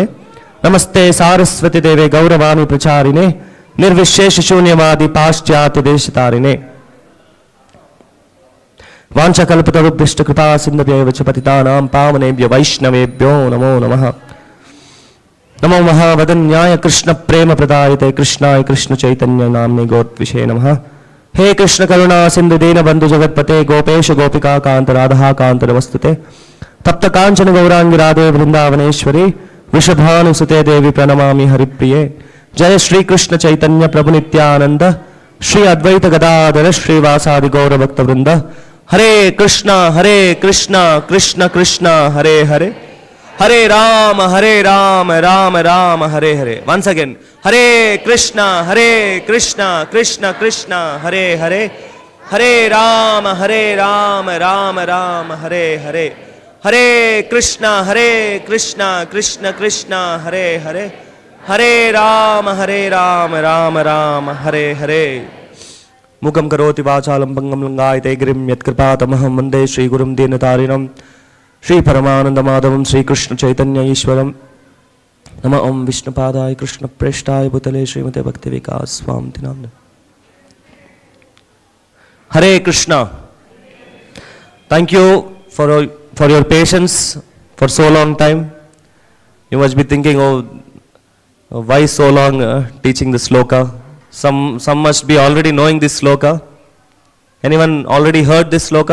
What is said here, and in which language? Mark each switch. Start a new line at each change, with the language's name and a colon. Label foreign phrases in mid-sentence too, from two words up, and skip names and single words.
Sanskrit: नमस्ते सारस्वती देवे गौरवाणी प्रचारिणे निर्विशेष शून्यवादी पाश्चात्य देशतारिणे। वाञ्छाकल्पतरुभ्यश्च कृपा सिन्धुभ्यैव च पतितानां पावनेभ्यो वैष्णवेभ्यो नमो नमः। नमो महावदन्याय कृष्ण प्रेम प्रदायते कृष्णाय कृष्ण चैतन्य नाम्ने गोत्विषे नमः। हे कृष्ण करुणा सिंधु दीन बंधु जगतपते गोपेश गोपिका कांत राधा कांत नमस्तुते। तप्त कांचन गौरांगी राधे वृंदावनेश्वरी वृषभानुसुते देवी प्रणमामि हरिप्रिये। जय श्री कृष्ण चैतन्य प्रभु नित्यानंद श्री अद्वैत गदाधर श्रीवासादि गौर भक्त वृंद। हरे कृष्णा कृष्ण कृष्ण हरे हरे हरे राम राम राम हरे हरे।
English: once again
Sanskrit: हरे कृष्णा कृष्ण कृष्ण हरे हरे हरे राम राम राम हरे हरे। हरे कृष्णा कृष्ण कृष्ण हरे हरे हरे राम राम राम हरे हरे। मुखं करोति वाचालं पंगं लंघयते गिरिं यत्कृपातमहं वन्दे श्रीगुरुं दीनतारिणं श्री परमानंद माधवं श्रीकृष्ण चैतन्य ईश्वरं। नमः ओं विष्णुपादाय कृष्ण प्रेष्ठाय भूतले श्रीमते भक्तिविकास स्वामी नाम्ने। हरे कृष्णा।
English: Thank you for your patience for so long time. You must be thinking, oh, why so long teaching this sloka? Some must be already knowing this sloka. Anyone already heard this sloka?